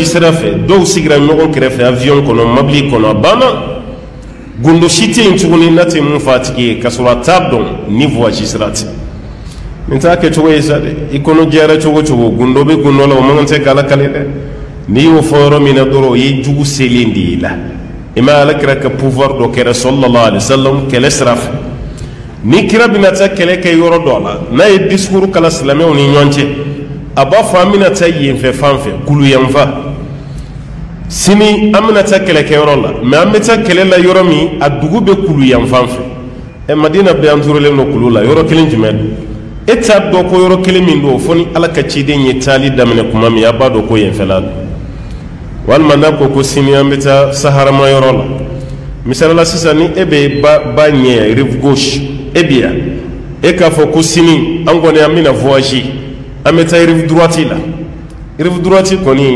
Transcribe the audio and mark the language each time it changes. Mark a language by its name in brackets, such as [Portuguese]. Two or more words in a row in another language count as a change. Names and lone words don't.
[Bambara] sira fɛ dɔw sigira ɲɔgɔn kɛrɛfɛ avion kɔnɔ mobili kɔnɔ a banna gundo si tɛ yen tuguni n'a tɛ mun fɔ a tigi ye k'a sɔrɔ a t'a dɔn ni voyage sira tɛ nin t'a kɛ cogo ye sa dɛ i kɔnɔ jɛra cogo cogo gundo bɛ gundo la o man kan tɛ k'ala kale dɛ n'i y'o fɔ yɔrɔ min na dɔrɔn o ye jugu selen de y'i la i ma ala kira ka pouvoir dɔ kɛra [Arabic] صلى الله عليه وسلم [Bambara] kɛlɛ sira fɛ ni kira bɛna taa kɛlɛ kɛ yɔrɔ dɔ la n'a ye discours kala silamɛw ni ɲɔgɔn cɛ a b'a fɔ an bɛna taa yen fɛ fan fɛ kulu yanfa sini an bɛna taa kɛlɛkɛyɔrɔ la mɛ an bɛ taa kɛlɛ la yɔrɔ min a dugu bɛ kulu yan fan fɛ madina bɛɛ an turulen don kulu la yɔrɔ kelen jumɛn don e t'a dɔn ko yɔrɔ kelen min don fo ni ala ka ciden ye taali daminɛ kuma min a b'a dɔn ko yenfɛla don walima n'a ko sini an bɛ taa saharama yɔrɔ la misali la sisan ni e bɛ ba ɲɛ [French] rive gauche [Bambara] e bɛ yan e k'a fɔ ko sini an kɔni an bɛna voyage an bɛ taa [French] rive droite [Bambara] la [French] rive droite [Bambara] kɔni